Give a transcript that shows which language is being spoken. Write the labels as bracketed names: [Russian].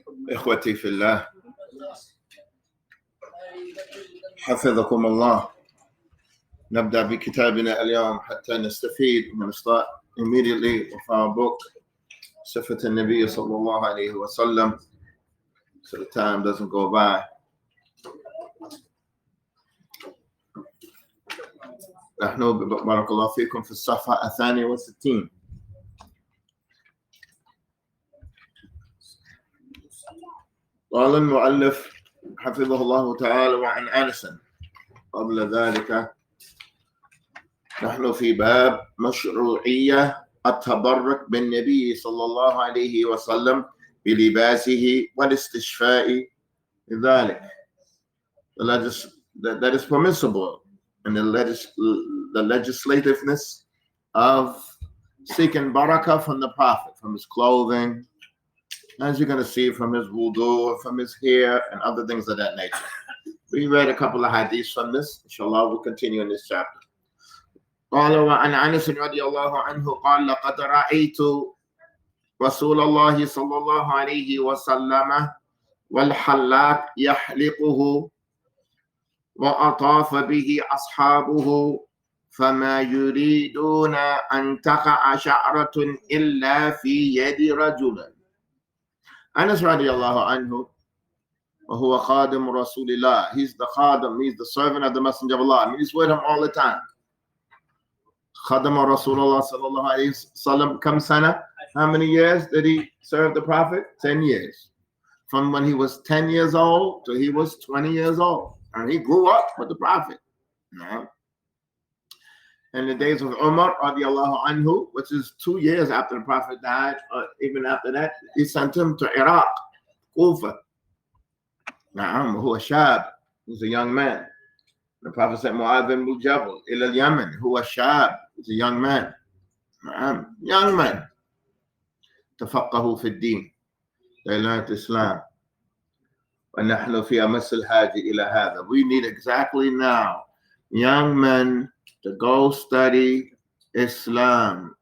[Arabic] إخوتي في الله، حفظكم الله. نبدأ بكتابنا اليوم حتى نستفيد [English] and start immediately with our book صفة النبي صلى الله عليه وسلم, so the time doesn't go by. [Arabic] نحن بارك الله فيكم في الصفحة 62. قال المؤلف حفظه الله تعالى: وعن أنس. قبل ذلك نحن في باب مشروعية التبرك بالنبي صلى الله عليه وسلم بلباسه والاستشفاء بذلك. [English] That is permissible, and the legislativeness of seeking barakah from the Prophet, from his clothing, as you're going to see from his wudu, from his hair, and other things of that nature. We read a couple of hadiths from this. Inshallah, we'll continue in this chapter. [Arabic] قال وعن أنس رضي الله عنه قال: لقد رأيت رسول الله صلى الله عليه وسلم والحلاق يحلقه وأطاف به أصحابه فما يريدون أن تقع شعرة إلا في يد رجل. Anas radiallahu anhu, وهو خادم رسول الله. [English] He's the khadim, he's the servant of the Messenger of Allah. I mean, he's with him all the time. [Arabic] خادم رسول الله صلى الله عليه وسلم كم سنة? [English] How many years did he serve the Prophet? 10 years. From when he was 10 years old to he was 20 years old. And he grew up with the Prophet. In the days of Umar radiallahu anhu, which is 2 years after the Prophet died, or even after that, he sent him to Iraq, Kufa. [Arabic] هو شاب, [English] he's a young man. The Prophet sent Mu'adh bin Jabal ila Yemen, [Arabic] هو شاب, [English] he's a young man. Young man. [Arabic] تفقهوا في الدين. [English] They learned Islam. [Arabic] ونحن في أمس الحاجة إلى هذا. [English] We need exactly now young men to go study Islam.